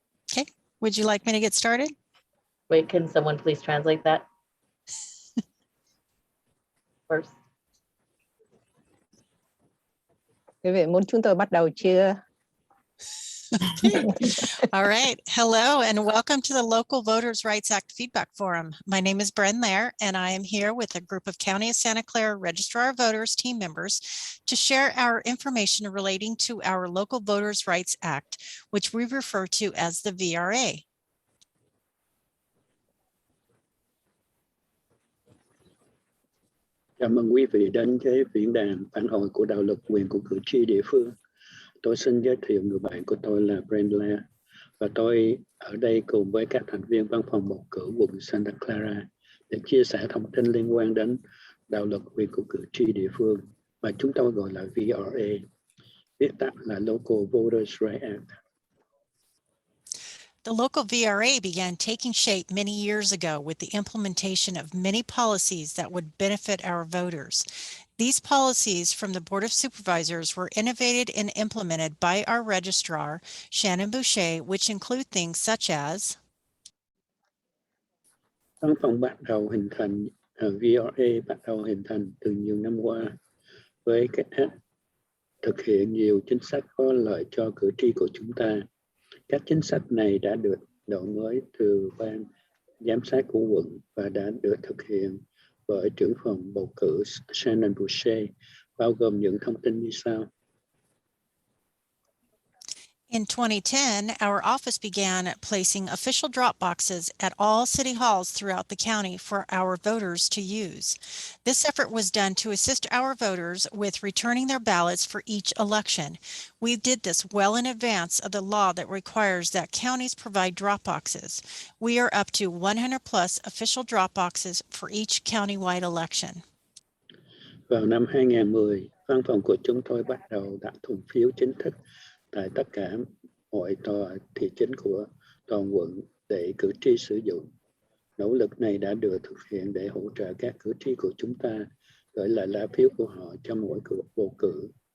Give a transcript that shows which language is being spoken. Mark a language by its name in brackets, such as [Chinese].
[English] Okay, would you like me to get started? Wait, can someone please translate that first? [Vietnamese] Quý vị muốn chúng tôi bắt đầu chưa? [English] Okay. All right. Hello and welcome to the Local Voters' Rights Act Feedback Forum. My name is Bren Lair and I am here with a group of County of Santa Clara Registrar of Voters team members to share our information relating to our Local Voters' Rights Act, which we refer to as the VRA. [Vietnamese] Chào mừng quý vị đến cái diễn đàn phản hồi của đạo luật quyền của cử tri địa phương. Tôi xin giới thiệu người bạn của tôi là Brenda và tôi ở đây cùng với các thành viên văn phòng bầu cử quận Santa Clara để chia sẻ thông tin liên quan đến đạo luật quyền của cử tri địa phương mà chúng tôi gọi là VRA, viết tắt là Local Voters Rights Act. [English] The local VRA began taking shape many years ago with the implementation of many policies that would benefit our voters. These policies from the Board of Supervisors were innovated and implemented by our registrar, Shannon Boucher, which include things such as [Vietnamese] Văn phòng bắt đầu hình thành, VRA bắt đầu hình thành từ nhiều năm qua với cách thực hiện nhiều chính sách có lợi cho cử tri của chúng ta. Các chính sách này đã được đổi mới từ ban giám sát của quận và đã được thực hiện bởi trưởng phòng bầu cử Shannon Boucher, bao gồm những thông tin như sau. [English] In 2010, our office began placing official drop boxes at all city halls throughout the county for our voters to use. This effort was done to assist our voters with returning their ballots for each election. We did this well in advance of the law that requires that counties provide drop boxes. We are up to 100 plus official drop boxes for each countywide election. [Vietnamese] Vào năm 2010, văn phòng của chúng tôi bắt đầu đặt thùng phiếu chính thức tại tất cả mọi tòa thị chính của toàn quận để cử tri sử dụng. Nỗ lực này đã được thực hiện để hỗ trợ các cử tri của chúng ta gửi lại lá phiếu của họ cho mỗi cuộc bầu cử.